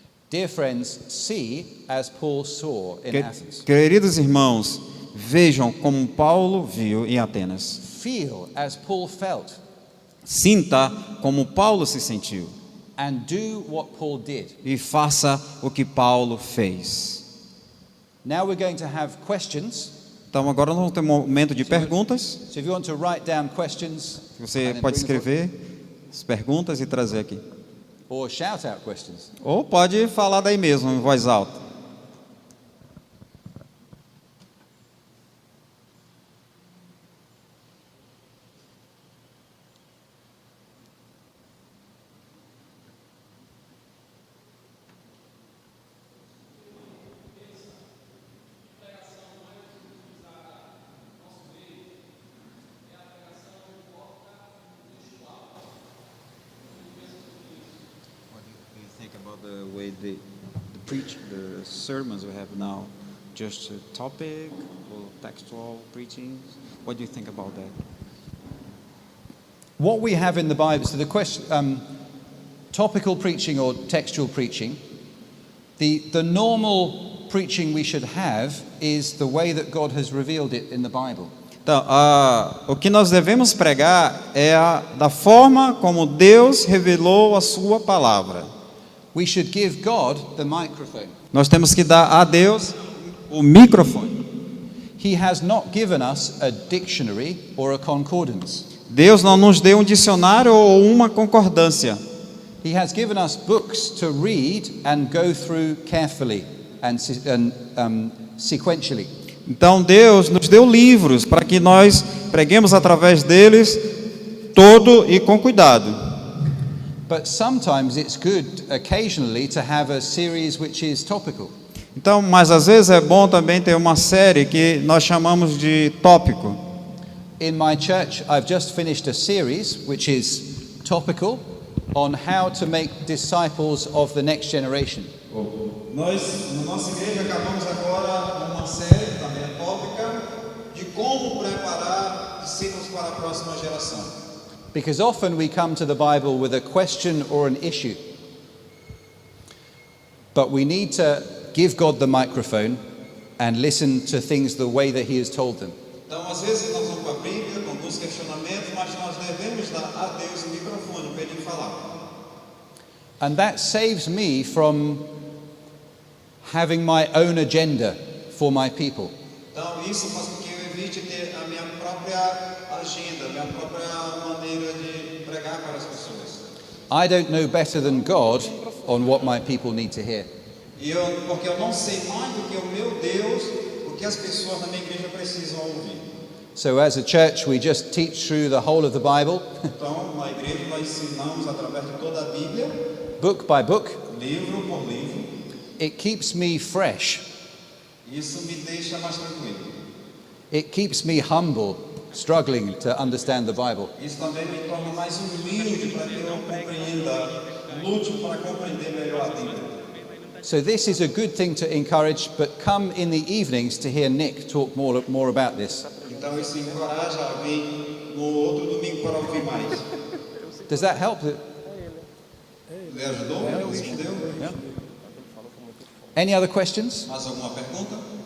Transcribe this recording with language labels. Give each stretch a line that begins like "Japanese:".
English: Dear friends, see as Paul saw in Athens.
Portuguese: Queridos irmãos, vejam como Paulo viu em Atenas.
English: Feel as Paul felt.
Portuguese: Sinta como Paulo se sentiu.
English: And do what Paul did.
Portuguese: E faça o que Paulo fez.
English: Now we're going to have questions.
Portuguese: Então agora nós vamos ter um momento de perguntas.
English: So if you want to write down questions,
Portuguese: Você
English: and then
Portuguese: pode
English: bring them
Portuguese: escrever as perguntas e trazer aqui.
English: forward, or shout out questions.
Portuguese: Ou pode falar daí mesmo, em voz alta.
English: What do you think about the way the sermons we have now? Just a topic or textual preaching? What do you think about that? What we have in the Bible, so the question, topical preaching or textual preaching, the normal preaching we should have is the way that God has revealed it in the Bible.
Portuguese: Então, o que nós devemos pregar é da forma como Deus revelou a sua palavra.
English: We should give God the microphone.
Portuguese: Nós temos que dar a Deus o microfone.
English: He has not given us a dictionary or a concordance.
Portuguese: Deus não nos deu um dicionário ou uma concordância.
English: He has given us books to read and go through carefully and sequentially.
Portuguese: Então Deus nos deu livros para que nós preguemos através deles todo e com cuidado.
English: But sometimes it's good occasionally to have a series which is topical.
Portuguese: Então, mas às vezes é bom também ter uma série que nós chamamos de tópico.
English: In my church, I've just finished a series which is topical on how to make disciples of the next generation.
Portuguese: Nós, na nossa igreja, acabamos agora uma série também tópica de como preparar discípulos para a próxima geração.
English: Because often we come to the Bible with a question or an issue. But we need to give God the microphone and listen to things the way that He has told them.
Portuguese: Então, às vezes nós vamos para a Bíblia com alguns questionamentos, mas nós devemos dar a Deus o microfone para Ele falar.
English: And that saves me from having my own agenda for my people.
Portuguese: Então, isso faz com que eu evite ter a minha própria agenda, a minha própria maneira de pregar para as pessoas.
English: I don't know better than God on what my people need to hear.
Portuguese: Porque eu não sei mais do que o meu Deus, o que as pessoas na minha igreja precisam ouvir.
English: So as a church, we just teach through the whole of the Bible,
Portuguese: Então, na igreja nós ensinamos através de toda a Bíblia,
English: book by book.
Portuguese: livro por livro.
English: It keeps me fresh.
Portuguese: Isso me deixa mais tranquilo.
English: It keeps me humble, struggling to understand the Bible.
Portuguese: Isso também me torna mais humilde para que eu compreenda, lute para compreender melhor a Bíblia.
English: So this is a good thing to encourage, but come in the evenings to hear Nick talk more about this.
Portuguese: Então isso encoraja a vir no outro domingo para ouvir mais.
English: Does that help?
Portuguese: Ele ajudou? Ele respondeu?
English: Yeah. Any other questions?
Portuguese: Mais alguma pergunta?